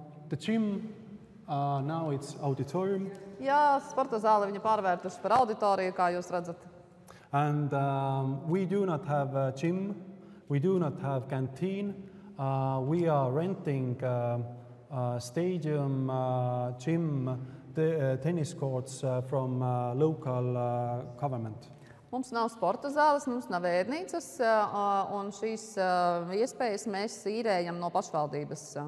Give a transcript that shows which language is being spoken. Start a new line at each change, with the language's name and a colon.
English: The gym, now it's auditorium.
Latvian: Jā, sporta zāli viņi pārvērtuši par auditoriju, kā jūs redzat.
English: And we do not have a gym, we do not have canteen. We are renting stadium, gym, tennis courts from local government.
Latvian: Mums nav sporta zāles, mums nav ēdnīcas, un šīs iespējas mēs īrējam no pašvaldības.